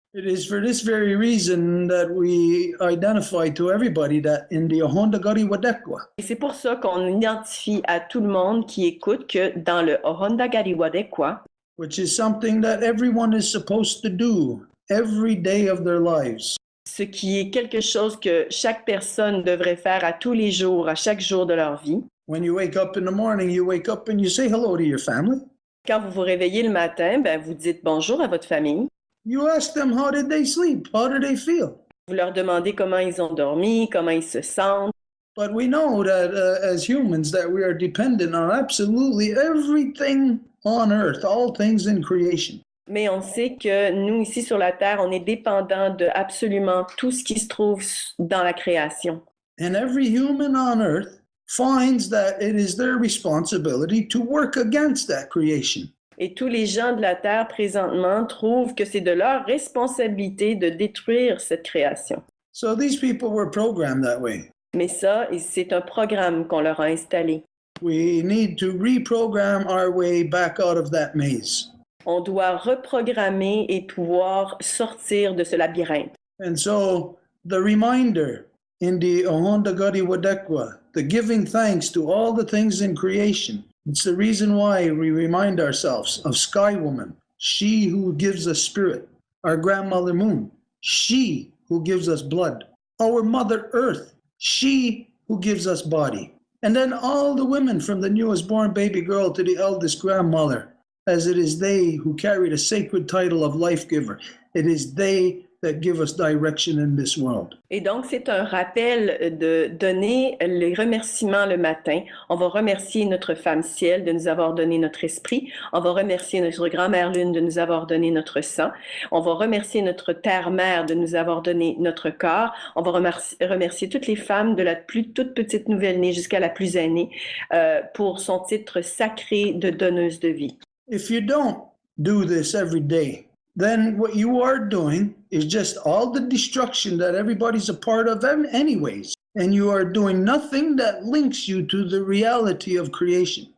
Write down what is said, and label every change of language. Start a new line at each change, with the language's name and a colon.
English: It is for this very reason that we identify to everybody that in the Ohonda Gari Wadekwa,
French: Et c'est pour ça qu'on identifie à tout le monde qui écoute que dans le Ohonda Gari Wadekwa,
English: which is something that everyone is supposed to do every day of their lives.
French: ce qui est quelque chose que chaque personne devrait faire à tous les jours, à chaque jour de leur vie.
English: When you wake up in the morning, you wake up and you say hello to your family.
French: Quand vous vous réveillez le matin, ben, vous dites bonjour à votre famille.
English: You ask them how did they sleep, how did they feel.
French: Vous leur demandez comment ils ont dormi, comment ils se sentent.
English: But we know that as humans that we are dependent on absolutely everything on earth, all things in creation.
French: Mais on sait que nous, ici sur la Terre, on est dépendant de absolument tout ce qui se trouve dans la création.
English: And every human on earth finds that it is their responsibility to work against that creation.
French: Et tous les gens de la Terre présentement trouvent que c'est de leur responsabilité de détruire cette création.
English: So these people were programmed that way.
French: Mais ça, c'est un programme qu'on leur a installé.
English: We need to reprogram our way back out of that maze.
French: On doit reprogrammer et pouvoir sortir de ce labyrinthe.
English: And so the reminder in the Ohonda Gadi Wadekwa, the giving thanks to all the things in creation. It's the reason why we remind ourselves of Sky Woman, she who gives us spirit, our grandmother Moon, she who gives us blood, our Mother Earth, she who gives us body, and then all the women from the newest born baby girl to the eldest grandmother, as it is they who carry the sacred title of life giver. It is they that give us direction in this world.
French: Et donc, c'est un rappel de donner les remerciements le matin. On va remercier notre femme ciel de nous avoir donné notre esprit. On va remercier notre grand-mère lune de nous avoir donné notre sang. On va remercier notre terre-mère de nous avoir donné notre corps. On va remercier toutes les femmes de la plus toute petite nouvelle-née jusqu'à la plus aînée pour son titre sacré de donneuse de vie.
English: If you don't do this every day, then what you are doing is just all the destruction that everybody's a part of anyways. And you are doing nothing that links you to the reality of creation.